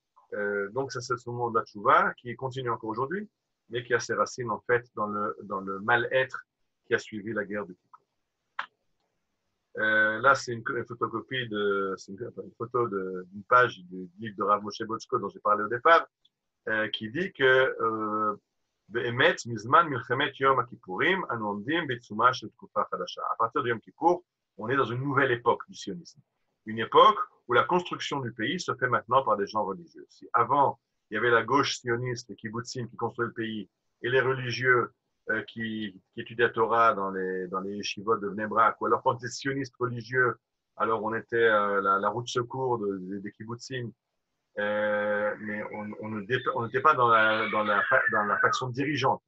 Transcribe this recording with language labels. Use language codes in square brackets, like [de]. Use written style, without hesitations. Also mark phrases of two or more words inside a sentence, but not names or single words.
[fr] Donc, ça, c'est ce monde de la Teshuvah qui continue encore aujourd'hui. mais qui a ses racines en fait dans le mal-être qui a suivi la guerre du Kippour. Là, c'est une photocopie c'est une photo d'une page du livre de Rav Moshe Botzko dont j'ai parlé au départ, qui dit que [he] באמת, מזמן מלחמת יום הכיפורים, אנו עומדים בעיצומה של תקופה חדשה. [fr] À partir de Yom Kippour, on est dans une nouvelle époque du sionisme. Une époque où la construction du pays se fait maintenant par des gens religieux. Si avant, il y avait la gauche sioniste, les kibbutzim qui construisaient le pays, et les religieux qui étudiaient la Torah dans les yeshivot de Bnei Brak, ou alors quand on était sioniste religieux, alors on était la roue de secours des kibbutzim, mais on n'était pas dans la faction dirigeante.